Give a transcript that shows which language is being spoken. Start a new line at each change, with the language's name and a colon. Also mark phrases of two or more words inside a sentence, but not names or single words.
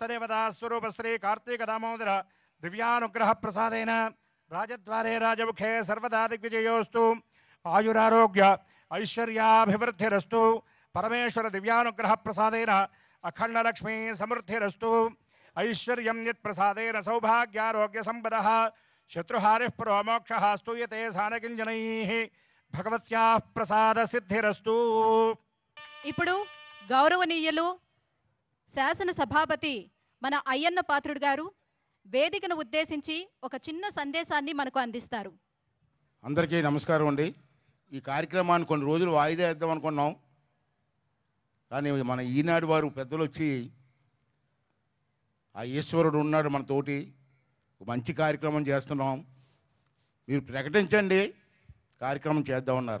Sanskrit: देवता स्वरूप श्री कार्तिक दामोदर दिव्यानुग्रह प्रसादेन राजद्वारे राजमुखे सर्वदा दिग्विजयोस्तु आयुरारोग्य ऐश्वर्याभिवृद्धिरस्तु परमेश्वर दिव्यानुग्रह प्रसादेन अखंड लक्ष्मी समृद्धिरस्तु ऐश्वर्यं यत्प्रसादेन सौभाग्यारोग्य संपदः शत्रुहारिः पुरोमोक्षः स्तूयते सानकिञ्जनैः भगवत्याः प्रसाद सिद्धिरस्तु।
Telugu: ఇప్పుడు గౌరవనీయులు శాసన సభాపతి మన అయ్యన్న పాత్రుడు గారు వేదికను ఉద్దేశించి ఒక చిన్న సందేశాన్ని మనకు అందిస్తారు. అందరికీ నమస్కారం అండి. ఈ కార్యక్రమాన్ని కొన్ని రోజులు వాయిదా వేద్దాం అనుకున్నాం, కానీ మన ఈనాడు వారు పెద్దలు వచ్చి ఆ ఈశ్వరుడు ఉన్నాడు మన తోటి, మంచి కార్యక్రమం చేస్తున్నాం, మీరు ప్రకటించండి, కార్యక్రమం చేద్దామన్నారు.